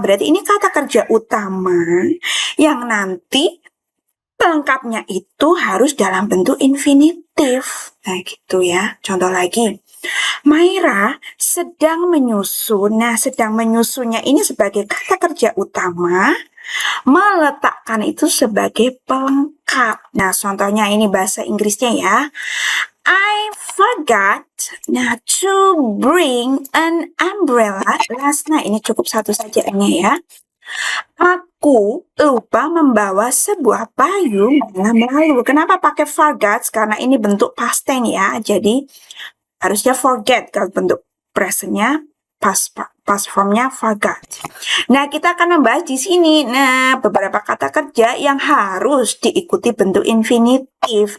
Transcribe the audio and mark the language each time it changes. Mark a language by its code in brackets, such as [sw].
[id] Berarti ini kata kerja utama yang nanti pelengkapnya itu harus dalam bentuk infinitif. Nah, gitu ya. Contoh lagi. Maira sedang menyusun. Nah, sedang menyusunnya ini sebagai kata kerja utama. Meletakkan itu sebagai pelengkap. Nah, contohnya ini bahasa Inggrisnya ya. [en] I forgot to bring an umbrella last night. [id] Ini cukup satu saja ya. Aku lupa membawa sebuah payung malam lalu. Kenapa pakai forgot? Karena ini bentuk past tense ya. Jadi harusnya forget kalau bentuk presentnya, past formnya forgot. Nah, kita akan membahas di sini. Nah, beberapa kata kerja yang harus diikuti bentuk infinitif.